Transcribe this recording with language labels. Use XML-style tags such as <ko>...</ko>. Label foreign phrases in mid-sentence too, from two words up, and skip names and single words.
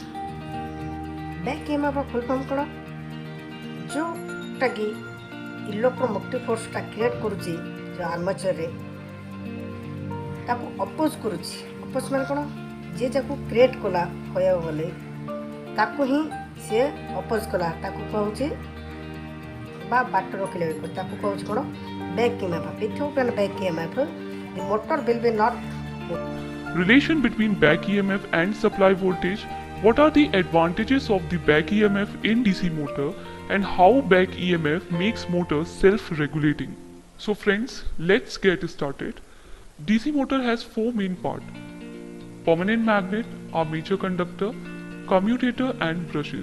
<en>back EMFର full form</en> <or>କ'ଣ ଯେଉଁଟାକି</or> <en>electromotive forceଟା create</en> <or>କରୁଛି ଯେଉଁ ଆର୍ମାଚରରେ ତାକୁ ଅପୋଜ୍ କରୁଛି। ଅପୋଜ୍ ମାନେ କ'ଣ ଯିଏ ଯାକୁ କ୍ରିଏଟ୍ କଲା କହିବାକୁ ଗଲେ ତାକୁ ହିଁ ସିଏ ଅପୋଜ୍ କଲା ତାକୁ କହୁଛି ବା ବାଟ ରଖିଲେ ତାକୁ କହୁଛି କ'ଣ</or> <en>back EMF. without an back EMF the motor will be not Relation between back EMF and supply voltage. What are the advantages of the back EMF in DC motor and how back EMF makes motor self-regulating? So friends, let's get started. DC motor has four main parts: permanent magnet, armature conductor, commutator and brushes.</en>